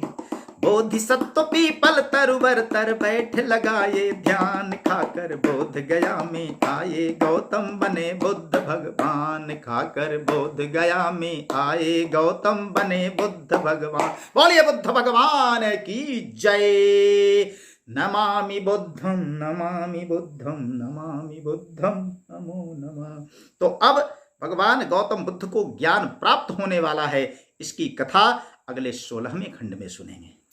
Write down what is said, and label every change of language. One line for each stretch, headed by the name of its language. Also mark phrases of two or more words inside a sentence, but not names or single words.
Hindi: बोधिसत्व पीपल तरुबर तर, बैठ लगाए ध्यान, खाकर बोध गया में आए गौतम बने बुद्ध भगवान, खाकर बोध गया में आए गौतम बने बुद्ध भगवान। बोलिए बुद्ध भगवान की जय।
Sanskrit: नमामि बुद्धं नमामि बुद्धं नमामि बुद्धं नमो नमः।
Hindi: तो अब भगवान गौतम बुद्ध को ज्ञान प्राप्त होने वाला है। इसकी कथा अगले 16वें खंड में सुनेंगे।